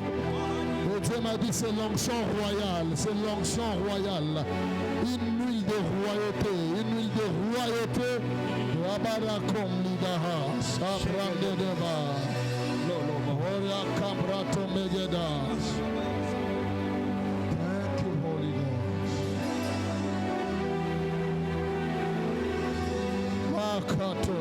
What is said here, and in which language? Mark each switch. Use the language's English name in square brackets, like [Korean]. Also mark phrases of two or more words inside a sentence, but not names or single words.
[French] Et Dieu m'a dit, c'est l'onction royale, c'est l'onction royale. Une huile de royauté, une huile de royauté. Rabarakom lidaha, sabrande deba. Oria kambrato megedas. [English] Thank you, Holy Ghost. Makato.